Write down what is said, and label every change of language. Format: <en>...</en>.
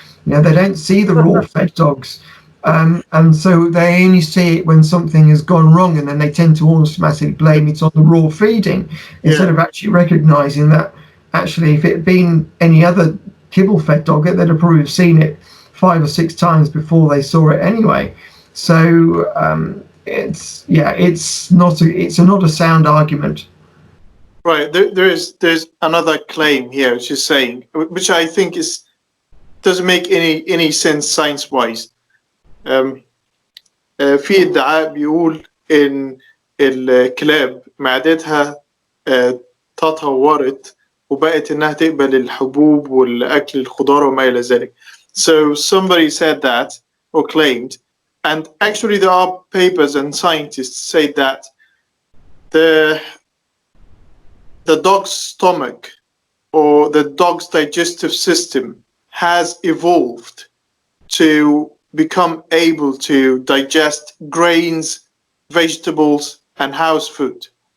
<en>They don't see the raw-fed dogs. And so they only see it when something has gone wrong, and then they tend to automatically blame it on the raw feeding instead of actually recognising that actually if it had been any other kibble-fed dog, they'd have probably seen it 5 or 6 times before they saw it anyway. So it's not a sound argument. Right. There's another claim here, which is saying, which I think doesn't make any sense science-wise.</en> <ar>في ادعاء بيقول ان الكلاب معدتها تطورت وبقت إنها تقبل الحبوب والأكل الخضار وما إلى ذلك.</ar> <en>So somebody said that or claimed, and actually there are papers and scientists say that the dog's stomach or the dog's digestive system has evolved to become able to digest grains, vegetables, and house food.</en>